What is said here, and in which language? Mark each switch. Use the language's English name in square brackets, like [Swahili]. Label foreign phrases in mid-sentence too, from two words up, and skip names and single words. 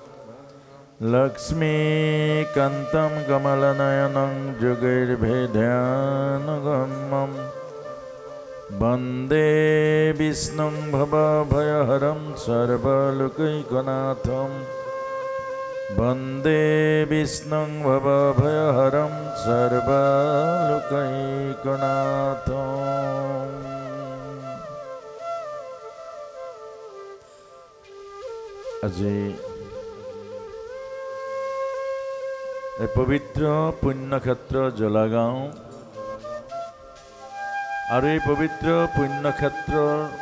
[Sanskrit] लक्ष्मीकान्तं कमलनयनं जुगैर्भेदानुगम्यं वन्दे विष्णुं भवभयहरं सर्वलोकैकनाथं वन्दे विष्णुं भवभयहरं सर्वलोकैकनाथम्। [Assamese] আজি এই পবিত্ৰ পুণ্যক্ষেত্ৰ জলাগাঁও আৰু এই পবিত্ৰ পুণ্যক্ষেত্ৰৰ